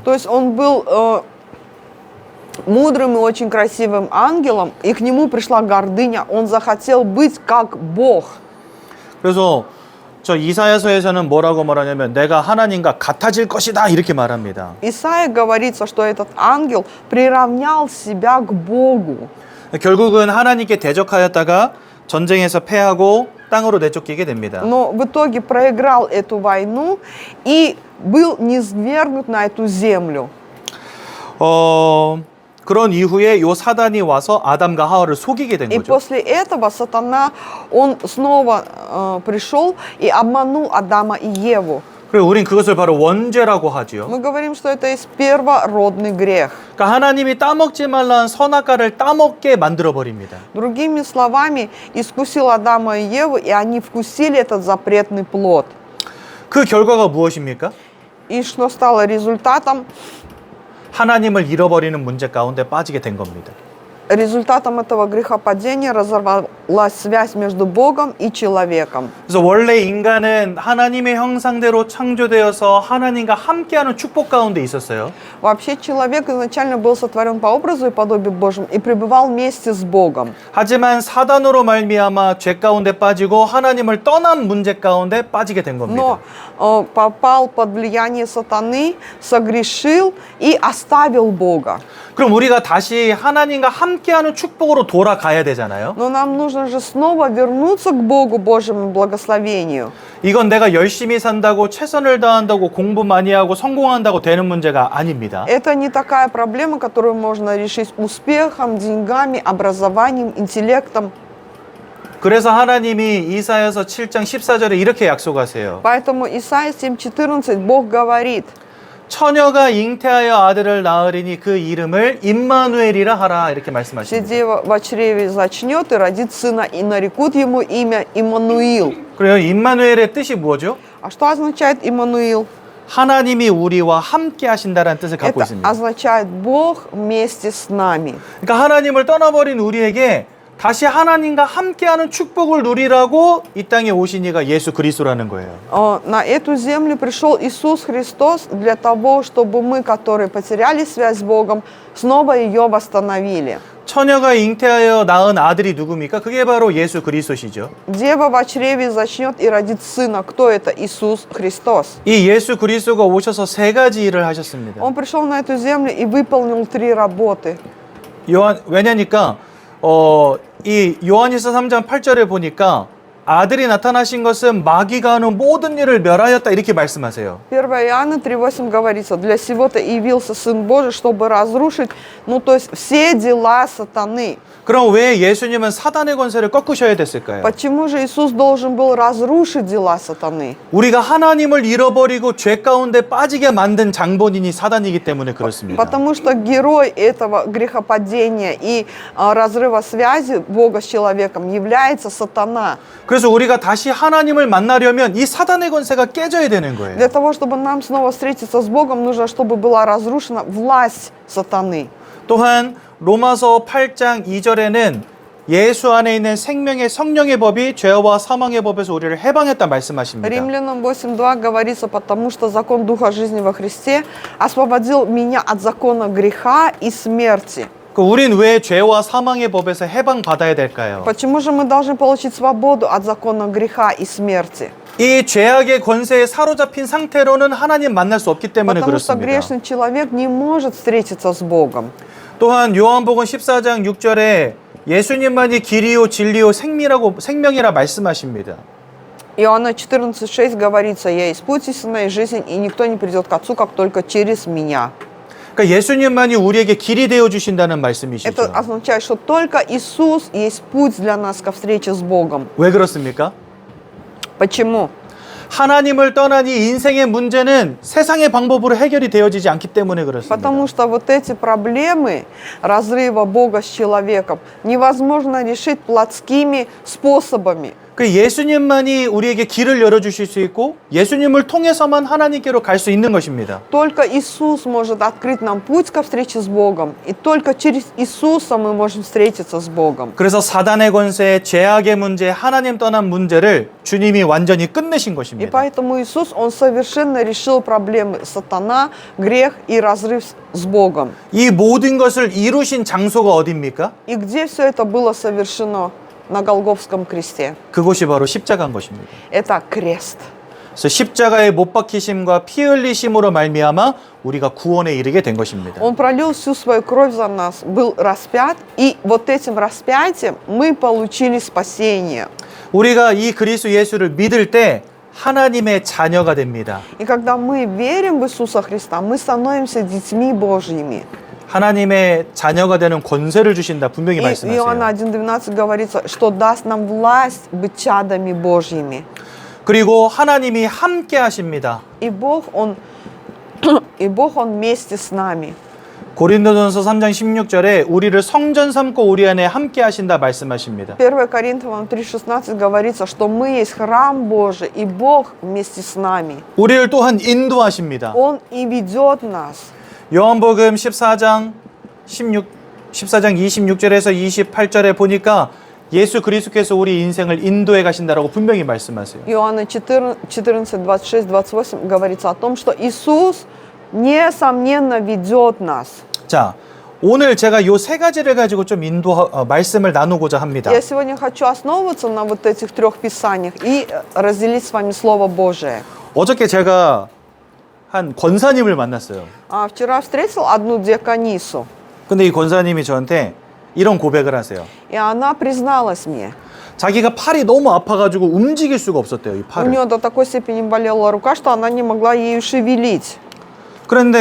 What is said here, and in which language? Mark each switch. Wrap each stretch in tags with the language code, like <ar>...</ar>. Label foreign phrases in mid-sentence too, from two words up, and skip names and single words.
<ru>То есть он был мудрым и очень красивым ангелом, и к нему пришла гордыня. Он захотел быть как Бог.</ru> <ko>그래서 저 이사야서에서는 뭐라고 말하냐면 내가 하나님과 같아질 것이다 이렇게 말합니다.</ko> <ru>Исаия говорится, что этот ангел приравнял себя к Богу.</ru> <ko>결국은 하나님께 대적하였다가 전쟁에서 패하고 땅으로 내쫓기게 됩니다.</ko> <ru>Но в итоге проиграл эту войну и был низвергнут на эту землю.</ru> <ko>그런 이후에 요 사단이 와서 아담과 하와를 속이게 된</ko> <ru>И</ru> <ko>거죠.</ko> <ru>после этого сатана, он снова пришел и обманул Адама и Еву.</ru> <ko>그리고 우린 그것을 바로 원죄라고 하지요.</ko> <ru>Мы говорим, что это есть первородный грех.</ru> <ko>그러니까 하나님이 따먹지 말라는 선악과를 따먹게 만들어 버립니다.</ko> <ru>Другими словами, искусил Адама и Еву, и они вкусили этот запретный плод.</ru> <ko>그 결과가 무엇입니까?</ko> <ru>И что стало результатом?</ru> <ko>하나님을 잃어버리는 문제 가운데 빠지게 된 겁니다.</ko> <ru>Результатом этого грехопадения разорвалась связь между Богом и человеком.</ru> <ko>그래서 원래 인간은 하나님의 형상대로 창조되어서 하나님과 함께하는 축복 가운데 있었어요.</ko> <ru>Вообще человек изначально был сотворен по образу и подобию Божьему и пребывал вместе с Богом.</ru> <ko>하지만 사단으로 말미암아 죄 가운데 빠지고 하나님을 떠난 문제 가운데 빠지게 된 겁니다.</ko> <ru>Но попал под влияние сатаны, согрешил и оставил Бога.</ru> <ko>그럼 우리가 다시 하나님과 함께하는 축복으로 돌아가야 되잖아요.</ko> <ru>Но нам нужно же снова вернуться к Богу, Божьему благословению.</ru> <ko>이건 내가 열심히 산다고 최선을 다한다고 공부 많이 하고 성공한다고 되는 문제가 아닙니다.</ko> <ru>Это не такая проблема, которую можно решить успехом, деньгами, образованием, интеллектом.</ru> <ko>그래서 하나님이 이사야서 7장 14절에 이렇게 약속하세요.</ko> <ru>Поэтому Исайя 7:14 Бог говорит,</ru> <ko>처녀가 잉태하여 아들을 낳으리니 그 이름을 임마누엘이라 하라 이렇게</ko> <ru>что</ru> <ko>말씀하십니다.</ko> <ru>дева в чреве зачнет и родит сына, и нарекут ему имя Иммануил.</ru> <ko>그래요. 임마누엘의 뜻이 뭐죠?</ko> <ru>А что означает Иммануил?</ru> <ko>하나님이 우리와 함께 하신다라는 뜻을 갖고</ko> <ru>Это</ru> <ko>있습니다.</ko> <ru>означает Бог вместе с нами.</ru> <ko>그러니까 하나님을 떠나버린 우리에게 다시 하나님과 함께하는 축복을 누리라고 이 땅에 오신 이가 예수 그리스도라는 거예요.</ko> <ru>На эту землю пришел Иисус Христос для того, чтобы мы, которые потеряли связь с Богом, снова ее восстановили.</ru> <ko>처녀가 잉태하여 낳은 아들이 누굽니까? 그게 바로 예수 그리스도시죠.</ko> <ru>Дева в чреве зачнет и родит сына. Кто это? Иисус Христос.</ru> <ko>이 예수 그리스도가 오셔서 세 가지 일을 하셨습니다.</ko> <ru>Он пришел на эту землю и выполнил 3 работы.</ru> <ko>왜냐니까 이 요한일서 3장 8절에 보니까 아들이 나타나신 것은 마귀가 하는 모든 일을 멸하였다 이렇게 말씀하세요.</ko> <ru>1 Иоанна 3:8 говорится, для сего-то явился Сын Божий, чтобы разрушить, то есть все дела сатаны.</ru> <ko>그럼 왜 예수님은 사단의 권세를 꺾으셔야 됐을까요?</ko> <ru>Почему же Иисус должен был разрушить дела сатаны?</ru> <ko>우리가 하나님을 잃어버리고 죄 가운데 빠지게 만든 장본인이 사단이기 때문에 그렇습니다.</ko> <ru>Потому что герой этого грехопадения и разрыва связи Бога с человеком является сатана.</ru> <ko>그래서 우리가 다시 하나님을 만나려면 이 사단의 권세가 깨져야 되는 거예요.</ko> <ru>Для того, чтобы нам снова встретиться с Богом, нужно, чтобы была разрушена власть сатаны.</ru> <ko>또한 로마서 8장 2절에는 예수 안에 있는 생명의 성령의 법이 죄와 사망의 법에서 우리를 해방했다 말씀하십니다.</ko> <ru>Римлянам 8:2 говорится, потому что закон Духа жизни во Христе освободил меня от закона греха и смерти.</ru> <ko>우린 왜 죄와 사망의 법에서 해방받아야 될까요?</ko> <ru>Почему же мы должны получить свободу от закона греха и смерти?</ru> <ko>이 죄악의 권세에 사로잡힌 상태로는 하나님 만날 수 없기 때문에</ko> <ru>Потому что</ru> <ko>그렇습니다.</ko> <ru>грешный человек не может встретиться с Богом.</ru> <ko>또한 요한복음 14장 6절에 예수님만이 길이요 진리요 생명이라 말씀하십니다.</ko> <ru>Иоанна 14:6 говорится, «Я есть путь, истина и жизнь, и никто не придет к Отцу, как только через меня».</ru> <ko>그러니까 예수님만이 우리에게 길이 되어 주신다는 말씀이시죠.</ko> <ru>Это означает, что только Иисус есть путь для нас ко встрече с Богом.</ru> <ko>왜 그렇습니까?</ko> <ru>Почему?</ru> <ko>하나님을 떠난 이 인생의 문제는 세상의 방법으로 해결이 되어지지 않기 때문에 그렇습니다.</ko> <ru>Потому что вот эти проблемы разрыва Бога с человеком невозможно решить плотскими способами.</ru> <ko>그 예수님만이 우리에게 길을 열어주실 수 있고 예수님을 통해서만 하나님께로 갈 수 있는 것입니다.</ko> <ru>Только Иисус может открыть нам путь ко встрече с Богом, и только через Иисуса мы можем встретиться с Богом.</ru> <ko>그래서 사단의 권세, 죄악의 문제, 하나님 떠난 문제를 주님이 완전히 끝내신</ko> <ru>И</ru> <ko>것입니다.</ko> <ru>поэтому Иисус, Он совершенно решил проблемы сатана, грех и разрыв с Богом.</ru> <ko>이 모든 것을 이루신 장소가 어디입니까?</ko> <ru>И где все это было совершено? На Голгофском кресте.</ru> <ko>그곳이 바로 십자가인 것입니다.</ko> <ru>Это крест.</ru> <ko>그래서 십자가의 못 박히심과 피 흘리심으로 말미암아 우리가 구원에 이르게 된 것입니다.</ko> <ru>Он пролил всю свою кровь за нас, был распят, и вот этим распятием мы получили спасение.</ru> <ko>우리가 이 그리스도 예수를 믿을 때 하나님의 자녀가 됩니다.</ko> <ru>И когда мы верим в Иисуса Христа, мы становимся детьми Божьими.</ru> <ko>하나님의 자녀가 되는 권세를 주신다 분명히</ko> <ru>И в Иоанна</ru> <ko>말씀하세요.</ko> <ru>1:12 говорится, что даст нам власть быть чадами Божьими.</ru> <ko>그리고 하나님이 함께 하십니다.</ko> <ru>И Бог, Он вместе с нами.</ru> <ko>고린도전서 3장 16절에 우리를 성전 삼고 우리 안에 함께 하신다 말씀하십니다.</ko> <ru>1 Коринфянам 3:16 говорится, что мы есть храм Божий, и Бог вместе с нами.</ru> <ko>우리를 또한 인도하십니다.</ko> <ru>Он и ведет нас.</ru> <ko>요한복음 14장 26절에서 28절에 보니까 예수 그리스도께서 우리 인생을 인도해 가신다라고 분명히 말씀하세요.</ko> <ru>Иоанна 14, 26, 28 говорится о том, что Иисус несомненно ведет нас.</ru> <ko>자, 오늘 제가 요 세 가지를 가지고 좀 말씀을 나누고자 합니다.</ko> <ru>Я сегодня хочу основываться на вот этих 3 писаниях и разделить с вами Слово Божие.</ru> <ko>어저께 제가 한 권사님을 만났어요.</ko> <ru>Вчера встретил одну диаконису,</ru> <ko>근데 이 권사님이 저한테 이런 고백을 하세요.</ko> <ru>и она призналась мне.</ru> <ko>자기가 팔이 너무 아파가지고 움직일 수가 없었대요, 이</ko> <ru>У</ru> <ko>팔을.</ko> <ru>нее до такой степени болела рука, что она не могла ею шевелить.</ru>